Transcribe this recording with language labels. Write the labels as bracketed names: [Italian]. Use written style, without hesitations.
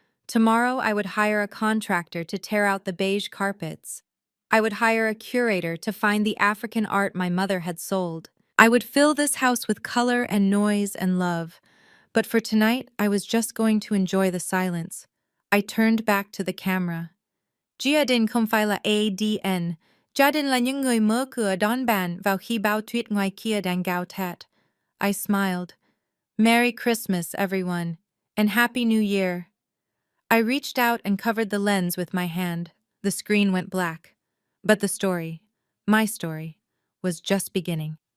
[English] Tomorrow I would hire a contractor to tear out the beige carpets. I would hire a curator to find the African art my mother had sold. I would fill this house with color and noise and love. But for tonight, I was just going to enjoy the silence. I turned back to the camera. [Vietnamese] Gia đình không phải là ADN. Gia đình là những người mở cửa đón bạn vào khi bão tuyết ngoài kia đang gào thét. [English] I smiled. Merry Christmas, everyone, and Happy New Year. I reached out and covered the lens with my hand. The screen went black. But the story, my story, was just beginning.